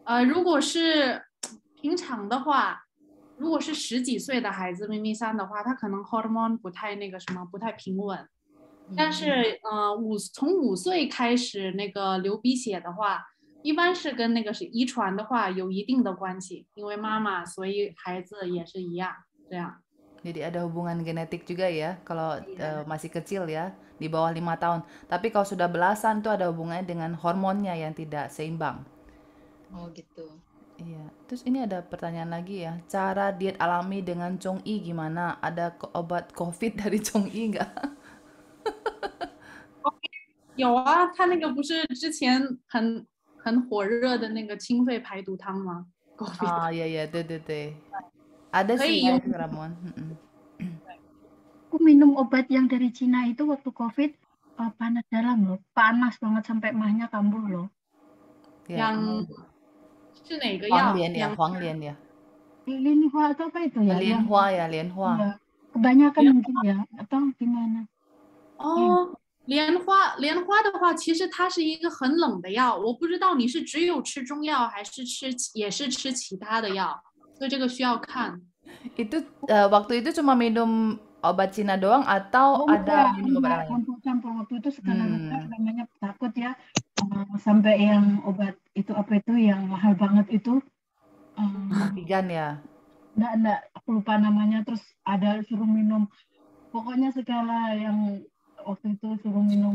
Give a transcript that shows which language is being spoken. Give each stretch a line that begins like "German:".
Chinese: 如果是平常的话，如果是10几岁的孩子咪咪3的话，他可能 hormone 不太那个什么，不太平稳。但是从5岁开始那个流鼻血的话，一般是跟那个是遗传的话有一定的关系，因为妈妈，所以孩子也是一样，这样。
Indonesian: Jadi ada hubungan genetik juga ya, kalau masih kecil ya, di bawah 5 tahun. Tapi kalau sudah belasan itu ada hubungannya dengan hormonnya yang tidak seimbang. Oh gitu. Iya. Terus ini ada pertanyaan lagi ya, cara diet alami dengan Chong-i gimana? Ada obat COVID dari Chong-i nggak?
Chinese: 有啊，他那个不是之前很火热的那个清肺排毒汤吗？
Indonesian: Ah iya iya,
Chinese: 对。
Indonesian: Ada sih ya, Ramon. Aku minum obat yang dari Cina itu waktu COVID, panas dalam loh, panas banget sampai mahnya kambuh loh. Yang
Chinese: 是哪个药？黄连ya.
Indonesian: Lianhua atau apa itu ya? Lianhua. Iya. Kebanyakan mungkin ya, atau gimana?
Chinese: 哦，莲花的话，其实它是一个很冷的药，我不知道你是只有吃中药还是也是吃其他的药，所以这个需要看。
Indonesian: Itu waktu itu cuma minum obat Cina doang atau ada minum obat lain? Campur waktu itu skala rendah, namanya takut ya sampai yang obat itu apa itu yang mahal banget itu. Vegan ya? Enggak, aku lupa namanya. Terus ada suruh minum, pokoknya segala yang waktu itu suruh minum